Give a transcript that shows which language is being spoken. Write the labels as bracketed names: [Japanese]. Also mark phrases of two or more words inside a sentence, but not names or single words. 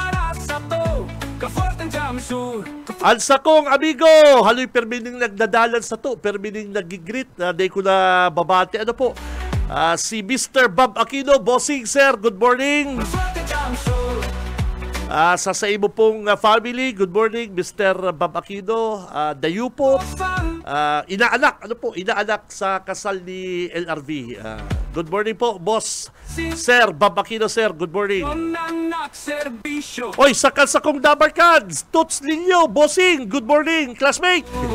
[Bikol] Ansa kong amigo, haloy permining nagdadalan sa to, permining nagigreet, day ko na babati. Si Mr. [English] Bob Aquino, bossing sir, good morning. [Bikol] Sa imo pong family, [English] good morning Mr. [Bikol] Bob Aquino, Dayupot, inaanak, inaanak sa kasal ni LRV. [English] Good morning po, boss. Sir, Bob Aquino, sir, good morning. [Bikol] Oy, sa kong [English] Dabarkads, Toots Linyo, bossing, good morning, classmate.